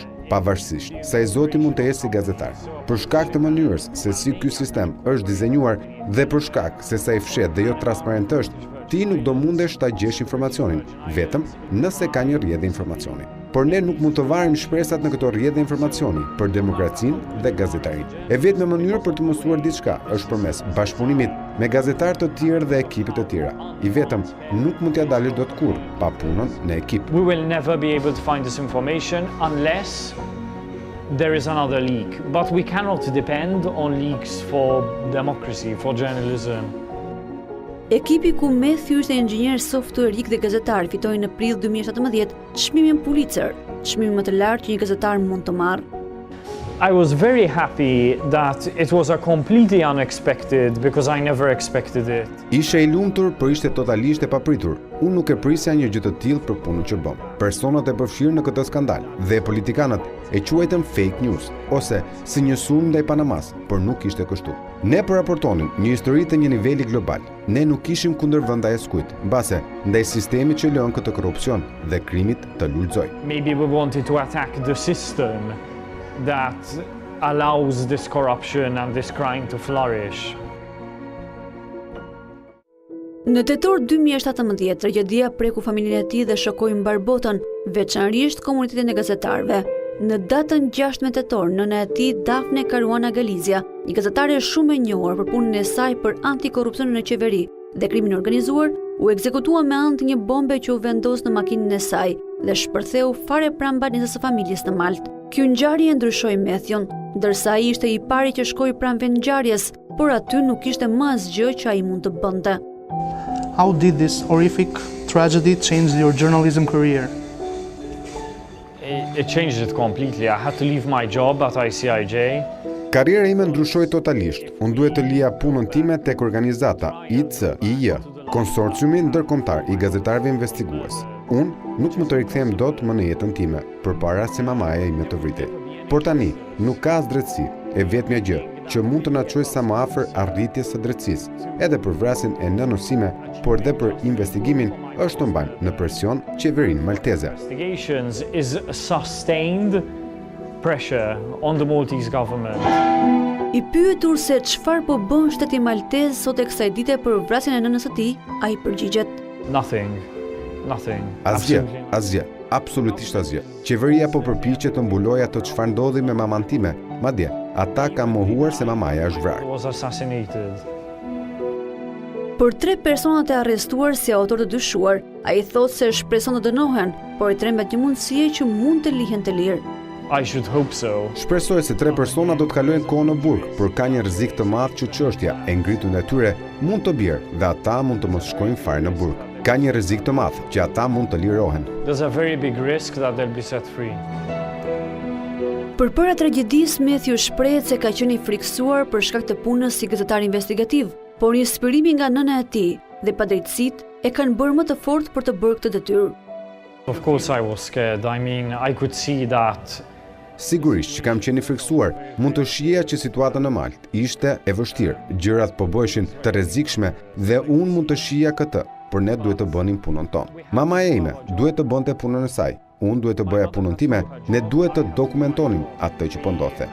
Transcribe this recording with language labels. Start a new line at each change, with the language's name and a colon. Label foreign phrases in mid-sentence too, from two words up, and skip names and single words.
Albanian: Pavarësisht sa i Zoti mund të jetë si gazetar. Për shkak të mënyrës se si ky sistem është dizenjuar dhe për shkak se sa i fshehtë dhe jo transparent është, ti nuk do mundesh ta gjesh informacionin, vetëm nëse ka një rrjedhë informacioni. Por ne nuk mund të varim shpresat në këto rrjedhë informacioni për demokracinë dhe gazetarinë. E vetme mënyrë për të mësuar diçka është përmes bashkëpunimit me gazetarë të tjerë dhe ekipe të tjera. I vetëm nuk mund t'ia dalësh dot kurrë pa punën në ekip.
English: We will never be able to find this information unless there is another leak. But we cannot depend on leaks for democracy, for journalism.
Albanian: Ekipi ku Matthew ishte inxhinier softuerik dhe gazetar fitoi në prill 2017 çmimin Pulitzer, çmimin më të lartë që një gazetar mund të marrë.
English: I was very happy that it was a completely unexpected because I never expected it.
Albanian: Isha i lumtur, por ishte totalisht e papritur. Unë nuk e prisja një gjë të tillë për punën që bëm. Personat e përfshirë në këtë skandal dhe politikanët e quajtën
English: fake news
Albanian: ose si një sulm ndaj Panamas, por nuk ishte kështu. Ne raportonim një histori të një niveli global. Ne nuk ishim kundër vendaj skujt, mbase ndaj sistemit që lën këtë korrupsion dhe krimit të lulëzoj.
English: Maybe we wanted to attack the system that allows this corruption and this crime to flourish.
Albanian: Në tetor 2017, tragjedia preku familjen e tij dhe shokoi mbar botën, veçanërisht komunitetin e gazetarëve. Në datën 16 tetor, nëna e tij, Daphne Caruana Galizia, një gazetare shumë e njohur për punën e saj për anti-korrupsionin në qeveri dhe krimin organizuar, u ekzekutua me anë të një bombe që u vendos në makinën e saj dhe shpërtheu fare pranë banesës së familjes në Maltë. Ky ngjarje ndryshoi Matthewn, ndërsa ai ishte i pari që shkoi pranë vendngjarjes, por aty nuk kishte më asgjë që ai mund të bënte.
English: How did this horrific tragedy change your journalism career? It changed it completely. I had to leave my job at ICIJ.
Albanian: Karriera ime ndryshoi totalisht. Unë duhet të lija punën time tek organizata ICIJ, konsorciumi ndërkombëtar i gazetarëve investigues. Unë nuk më të rikthehem dot më në jetën time, përpara se mamaja ime të vritej. Por tani, nuk ka as drejtësi, e vetmja gjë që mund të na çojë sa më afër arritjes së drejtësisë, edhe për vrasjen e nënës sime, por edhe për investigimin, është të mbajmë në presion qeverinë malteze.
English: Investigations is sustained pressure on the Maltese government.
Albanian: I pyetur se çfarë po bën shteti maltez sot e kësaj dite për vrasjen e nënës së tij, ai përgjigjet:
English: Nothing.
Albanian: Asgjë, absolutisht asgjë. Qeveria po përpiqet të mbulojë ato çfarë ndodhi me maman time. Madje, ata kanë mohuar se mamaja është vrarë.
English: Was assassinated.
Albanian: Për 3 personat e arrestuar si autor të dyshuar, ai thotë se shpreson të dënohen, por i trembet një mundësie që mund të lihen të lirë.
English: I should hope so.
Albanian: Shpresoj se 3 persona do të kalojnë kohën në burg, por ka një rrezik të madh që çështja e ngritun e tyre mund të bjerë dhe ata mund të mos shkojnë fare në burg. Ka një rrezik të madh që ata mund të lirohen.
English: There's a very big risk that they'll be set free.
Albanian: Përpara tragjedisë, Matthew shprehet se ka qenë i friksuar për shkak të punës si gazetar investigativ, por inspirimi nga nëna e tij dhe padrejtësitë e kanë bërë më të fortë për të bërë këtë detyrë.
English: Of course I was scared. I mean, I could see that.
Albanian: Sigurisht që kam qenë i friksuar, mund të shihja që situata në Maltë ishte e vështirë, gjërat po bëheshin të rrezikshme dhe unë mund të shihja këtë, por ne duhet të bënim punën tonë. Mamaja ime duhet të bënte punën e saj, unë duhet të bëja punën time, ne duhet të dokumentonim atë që po ndodhte.